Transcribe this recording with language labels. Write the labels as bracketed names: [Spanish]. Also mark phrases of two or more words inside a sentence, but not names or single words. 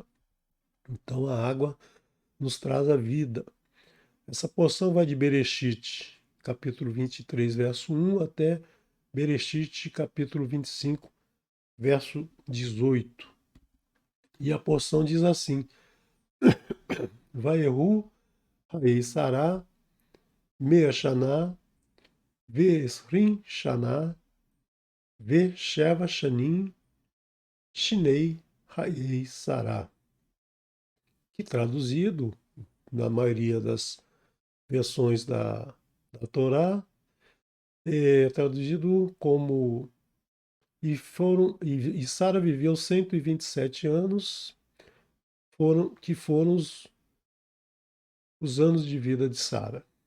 [Portuguese] Então a água nos traz a vida. Essa porção vai de Bereshit, capítulo 23, verso 1, até Bereshit, capítulo 25, verso 18. E a porção diz assim: [Hebrew] ויהיו חיי שרה מאה שנה ועשרים שנה ושבע שנים שני חיי שרה. [Portuguese] Que traduzido, na maioria das versões da Torá, é traduzido como e Sara viveu 127 anos, foram os anos de vida de Sara.